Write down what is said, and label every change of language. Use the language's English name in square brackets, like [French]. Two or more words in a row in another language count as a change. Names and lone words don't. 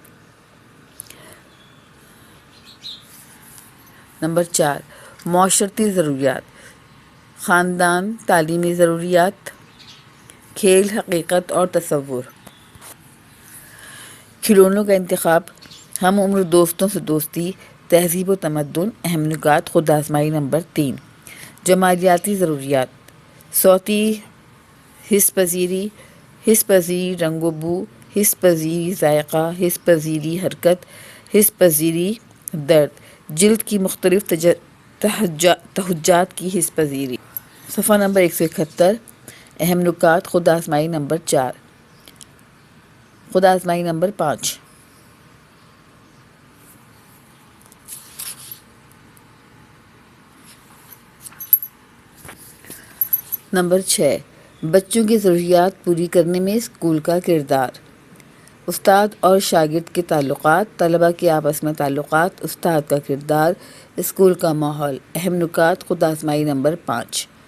[Urdu] نمبر 4 معاشرتی ضروریات خاندان تعلیمی ضروریات کھیل حقیقت اور تصور کھلونوں کا انتخاب ہم عمر دوستوں سے دوستی تہذیب و تمدن اہم نکات خود آزمائی نمبر 3 جمالیاتی ضروریات صوتی حس پذیری رنگ و بو حس پذیری ذائقہ حس پذیری حرکت حس پذیری درد جلد کی مختلف تہجات کی حس پذیری صفحہ نمبر 171 اہم نکات خود آزمائی نمبر 4 خود آزمائی نمبر 5 نمبر 6 بچوں کی ضروریات پوری کرنے میں اسکول کا کردار استاد اور شاگرد کے تعلقات طلباء کے آپس میں تعلقات استاد کا کردار اسکول کا ماحول اہم نکات خود آزمائی نمبر 5